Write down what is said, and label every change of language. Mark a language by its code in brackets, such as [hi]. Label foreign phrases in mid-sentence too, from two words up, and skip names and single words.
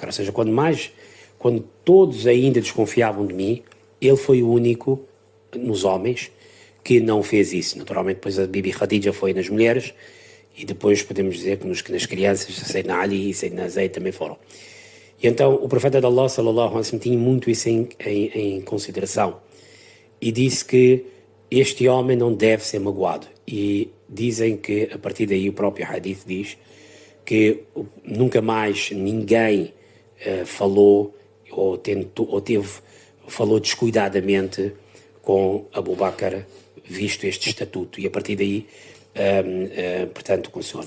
[pt] Ou seja, quando todos ainda desconfiavam de mim, ele foi o único nos homens que não fez isso. Naturalmente, depois a Bibi Khadija foi nas mulheres e depois podemos dizer que nas crianças, Sayyidina Ali e Sayyidina Zayd também foram. E então o profeta de Allah, [ar] صلى الله عليه وسلم, [pt] tinha muito isso em consideração e disse que este homem não deve ser magoado. E dizem que a partir daí o próprio hadith diz que nunca mais ninguém falou falou descuidadamente com Abu Bakr, visto este estatuto, e a partir daí, portanto, com o senhor.